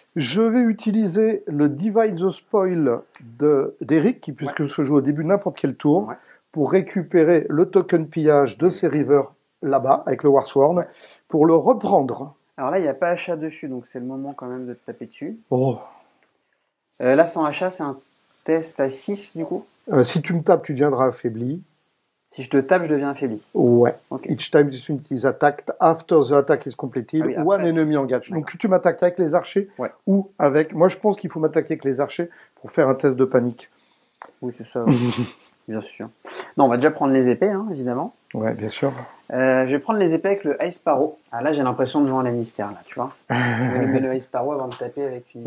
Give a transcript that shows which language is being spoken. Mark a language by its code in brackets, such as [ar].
[fr] Je vais utiliser le Divide the Spoil d'Eric, puisque se joue au début de n'importe quel tour, pour récupérer le token pillage de ces rivers là-bas, avec le Warsworn, pour le reprendre. Alors là, il n'y a pas achat dessus, donc c'est le moment quand même de te taper dessus. Oh. Là, sans achat, c'est un test à 6 du coup. Si tu me tapes, tu deviendras affaibli. Si je te tape, je deviens affaibli. Ouais. Okay. [en] Each time this unit is attacked, after the attack is completed, one enemy engaged. [fr] Donc tu m'attaques avec les archers ou avec... Moi, je pense qu'il faut m'attaquer avec les archers pour faire un test de panique. Oui, c'est ça. Bien sûr. Non, on va déjà prendre les épées, hein, évidemment. Ouais, bien sûr. Je vais prendre les épées avec le Ice Sparrow. Ah, là, j'ai l'impression de jouer un Lannister, là, tu vois. Je vais allumer le Ice Sparrow avant de taper avec une...